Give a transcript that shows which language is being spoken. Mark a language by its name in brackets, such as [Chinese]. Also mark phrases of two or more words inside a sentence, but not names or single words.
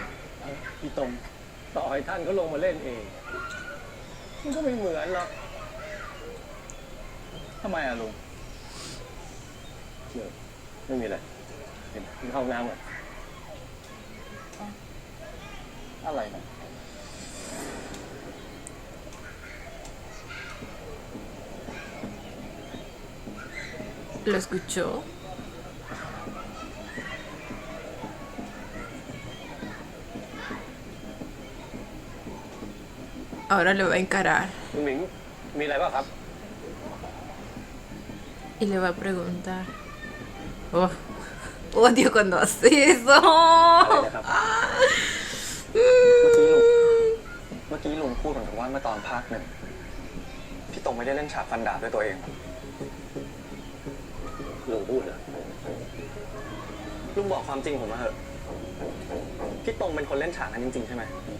[Thai] พี่ตรงต่อให้ท่านก็ลงมาเล่นเองมันก็ไม่เหมือนหรอก ทำไมอะลุง ไม่มีอะไรเห็นเข้าห้องน้ำก่อน อะไรนะ [Spanish] ¿Lo escuchó? Ahora lo va a encarar [Thai] ลุงหมิงมีอะไรบ้างครับ [Spanish] y le va a preguntar. Oh, odio cuando hace eso. [Thai] อะไรนะครับ เมื่อกี้ลุงพูดเหมือนกับว่าเมื่อตอนภาคหนึ่งพี่ตรงไม่ได้เล่นฉากฟันดาบด้วยตัวเอง ลุงพูดเหรอ ลุงบอกความจริงผมมาเถอะพี่ตรงเป็นคนเล่นฉากนั้นจริงๆใช่ไหม